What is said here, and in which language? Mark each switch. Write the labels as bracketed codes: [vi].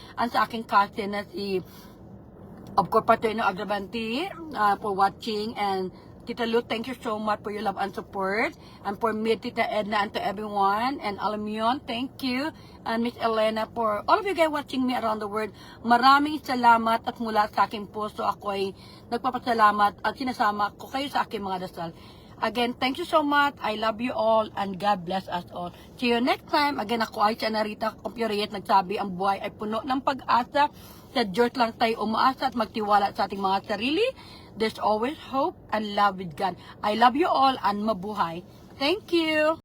[en] And [tl] sa aking [en] cousin na of course, Paterno Agravanti, for watching. And Tita Lu, thank you so much for your love and support. And for me, Tita Edna, and to everyone. And Alamion, thank you. And Miss Elena, for all of you guys watching me around the world. [tl] Maraming salamat at mula sa aking puso ako ay nagpapasalamat at sinasama ko kayo sa aking mga dasal. [en] Again, thank you so much. I love you all and God bless us all. See you next time. [tl] Again, ako ay Narita Compuriet, nagsabi ang buhay ay puno ng pag-asa. Sa Diyos lang tayo umaasa at magtiwala sa ating mga sarili. [en] There's always hope and love with God. I love you all and mabuhay. Thank you.